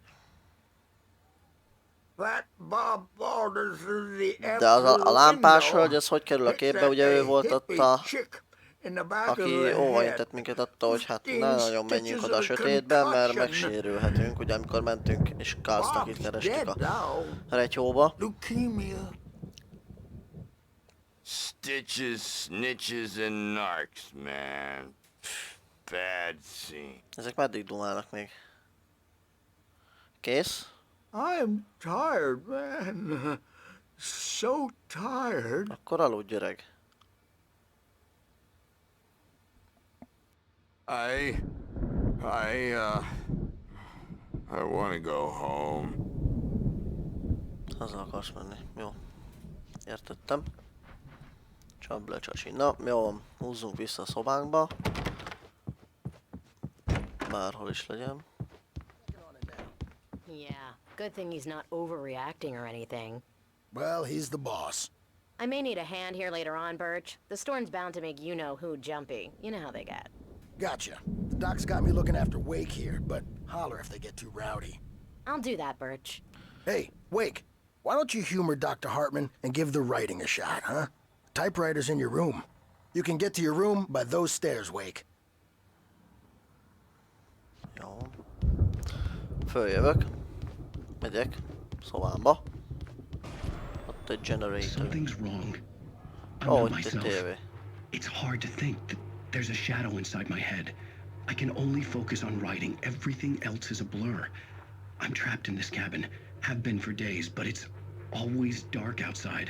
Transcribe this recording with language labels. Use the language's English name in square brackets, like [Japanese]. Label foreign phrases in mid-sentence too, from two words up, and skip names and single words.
[Hungarian] De az a lámpás hölgy, ez hogy kerül a képbe? Ugye ő volt ott aki óvaintett minket attól, hogy hát ne nagyon menjünk oda a sötétbe, mert megsérülhetünk, ugye amikor mentünk és Carlsnak itt kerestük a retyóba. [English] Stitches, snitches, and narcs, man. Bad scene. [Hungarian] Ezek meddig dumálnak még? Kész? [English] I'm tired, man. So tired. [Hungarian] Akkor aludj, öreg. [English] I want to go home. [Hungarian] Haza akarsz menni. Jó. Értettem. Csapd le, csasi. Na, jó, húzzunk vissza a szobánkba. Bárhol is legyen. [English] Yeah. Good thing he's not overreacting or anything. Well, he's the boss. I may need a hand here later on, Birch. The storm's bound to make you-know-who jumpy. You know how they get. Gotcha. The doc's got me looking after Wake here, but holler if they get too rowdy. I'll do that, Birch. Hey, Wake, why don't you humor Dr. Hartman and give the writing a shot, huh? Typewriter's in your room. You can get to your room by those stairs, Wake. [Hungarian] Jó. Följövök. Megyek. Szobámba. Ott egy generator. [English] Something's wrong. I'm Oh, not it's a myself. TV. It's hard to think that there's a shadow inside my head. I can only focus on writing. Everything else is a blur. I'm trapped in this cabin. Have been for days, but it's always dark outside.